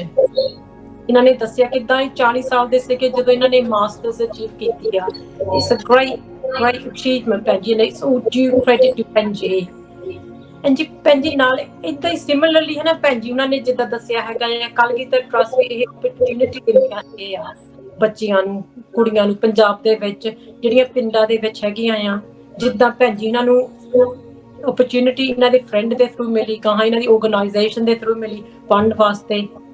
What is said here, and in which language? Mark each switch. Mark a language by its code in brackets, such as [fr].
[pa] ਇਹਨਾਂ ਨੇ ਦੱਸਿਆ ਕਿੱਦਾਂ 40 ਸਾਲ ਦੇ ਸੀਗੇ ਜਦੋਂ ਇਹਨਾਂ ਨੇ ਮਾਸਟਰਸ ਅਚੀਵ ਕੀਤੀ ਆ। [en] It's uh great achievement, Benji, and it's all due credit to Benji। [pa] and Benji ਨਾਲ ਏਦਾਂ ਹੀ ਸਿਮਿਲਰਲੀ ਹੈ ਨਾ ਭੈਣ ਜੀ ਉਹਨਾਂ ਨੇ ਜਿੱਦਾਂ ਦੱਸਿਆ ਹੈਗਾ ਹੈ, ਕਲਗੀਧਰ ਟਰੱਸਟ ਵੀ ਇਹ ਓਪਰਚੁਨਿਟੀ ਦਿੰਦੀਆਂ ਹੈਗੇ ਆ ਬੱਚੀਆਂ ਨੂੰ, ਕੁੜੀਆਂ ਨੂੰ ਪੰਜਾਬ ਦੇ ਵਿੱਚ ਜਿਹੜੀਆਂ ਪਿੰਡਾਂ ਦੇ ਵਿੱਚ ਹੈਗੀਆਂ ਆ। ਜਿੱਦਾਂ ਭੈਣ ਜੀ ਇਹਨਾਂ ਨੂੰ ਓਪਰਚੁਨਿਟੀ ਇਹਨਾਂ ਦੇ ਫਰੈਂਡ ਦੇ ਥਰੂ ਮਿਲੀ, ਗਾਹਾਂ ਇਹਨਾਂ ਦੀ ਆਰਗੇਨਾਈਜੇਸ਼ਨ ਦੇ ਥਰੂ ਮਿਲੀ ਫੰਡ ਵਾਸਤੇ।